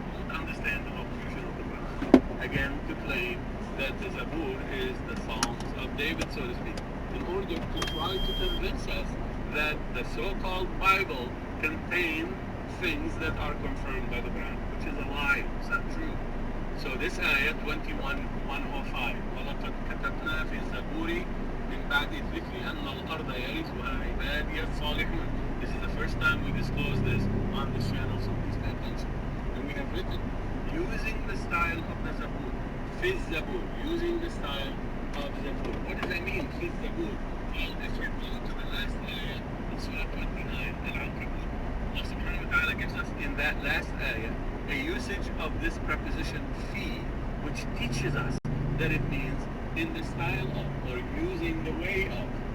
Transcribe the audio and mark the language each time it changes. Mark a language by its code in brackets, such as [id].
[en] Understand the location of the Quran. Again, to claim that the Zabur is the Psalms of David, so to speak, in order to try to convince us that the so-called Bible contains things that are confirmed by the Quran, which is a lie. It's not true. So this ayah 21:105 [ar] وَلَقَدْ كَتَبْنَا فِي الزَّبُورِ مِنْ بَعْدِ الذِّكْرِ أَنَّ الْأَرْضَ يَرِثُهَا عِبَادِيَ الصَّالِحُونَ. [en] This is the first time we disclose this on this channel, so please pay attention. And we have written, using the style of the Zabur, Fi Zabur, using the style of Zabur. What does that mean, Fi Zabur? Well, if you go to the last ayah in Surah 29, Al-Ankabut, Allah subhanahu wa ta'ala gives us in that last ayah a usage of this preposition fi, which teaches us that it means in the style of, or using the way of.